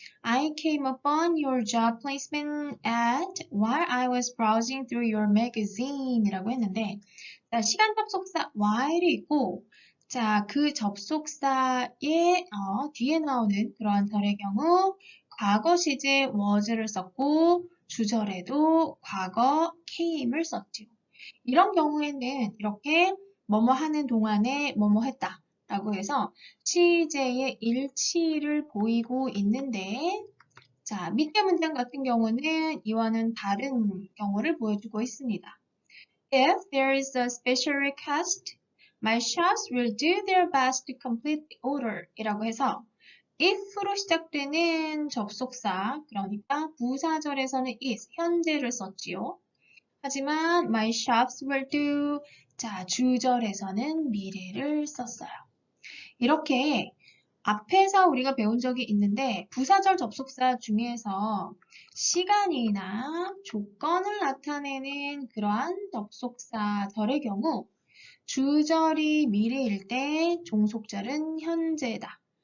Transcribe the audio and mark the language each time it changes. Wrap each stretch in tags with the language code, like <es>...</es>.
<en>I came upon your job placement ad while I was browsing through your magazine</en> <ko>이라고 했는데 자, 시간 접속사 while이 있고 자, 그 접속사의 뒤에 나오는 그러한 절의 경우 과거 시제 was를 썼고 주절에도 과거 came을 썼죠. 이런 경우에는 이렇게 뭐뭐 하는 동안에 뭐뭐 했다 라고 해서 시제의 일치를 보이고 있는데 자, 밑에 문장 같은 경우는 이와는 다른 경우를 보여주고 있습니다.</ko> <en>If there is a special request, my chefs will do their best to complete the order</en> <ko>이라고 해서 if로 시작되는 접속사, 그러니까 부사절에서는 is, 현재를 썼지요. 하지만</ko> <en>my chefs will do,</en> <ko>자, 주절에서는 미래를 썼어요. 이렇게 앞에서 우리가 배운 적이 있는데 부사절 접속사 중에서 시간이나 조건을 나타내는 그러한 접속사절의 경우 주절이 미래일 때 종속절은 현재다.</ko>